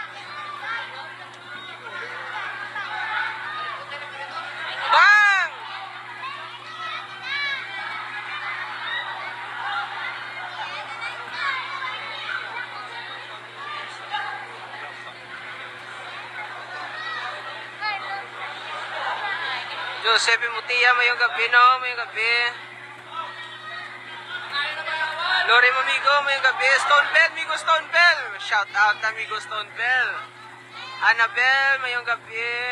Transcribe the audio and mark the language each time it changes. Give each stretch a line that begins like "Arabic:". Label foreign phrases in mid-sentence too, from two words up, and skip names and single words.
Hiligaynon: Bang! Joseph Mutia, mayong gabi, no? Mayong gabi. Lori Mamigo, mayong gabi. Stone Bell, Migo Stone Bell.
English: Shout out
Hiligaynon: na Migo Stone Bell. Annabelle, mayong gabi.